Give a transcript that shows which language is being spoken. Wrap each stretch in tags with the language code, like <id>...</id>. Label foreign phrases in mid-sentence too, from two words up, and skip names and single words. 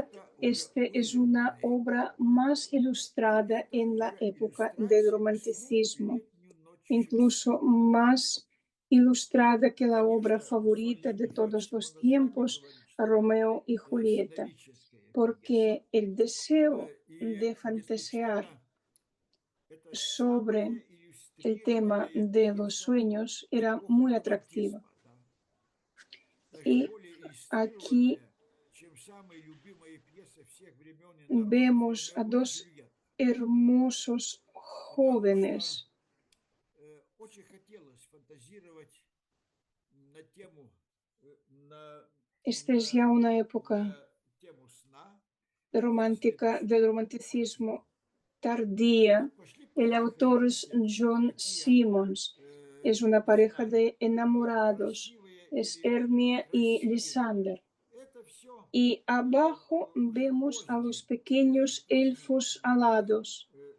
<es>este es una obra más ilustrada en la época del romanticismo, incluso más ilustrada que la obra favorita de todos los tiempos, Romeo y Julieta, porque el deseo de fantasear sobre el tema de los sueños era muy atractivo. Y aquí vemos a dos hermosos jóvenes.</es> <ru>Очень хотелось фантазировать на тему,</ru> <es>Esta es ya una época</es> <ru>на тему сна.</ru> <es>romántica, del romanticismo tardía. El autor es John Simmons. Es una pareja de enamorados. Es Hermia y Lysander. Y abajo vemos a los pequeños elfos alados.</es>